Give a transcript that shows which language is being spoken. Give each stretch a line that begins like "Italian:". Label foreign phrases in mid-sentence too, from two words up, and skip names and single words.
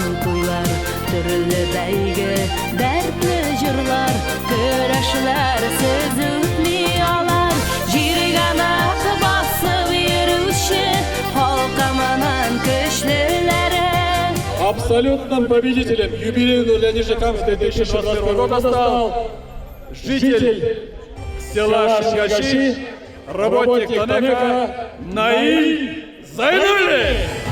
Tatar: туйлар, төрле бәйге, дәртле җырлар, көрәшләр сез үтми алар, җиргә нак басып йөрүче халкымның көчлеләре.
Russian: Абсолютным победителем юбилейного для Нижнекамска 2022 года стал житель села Шигачи, работник Танека Наиль Зайнуллин.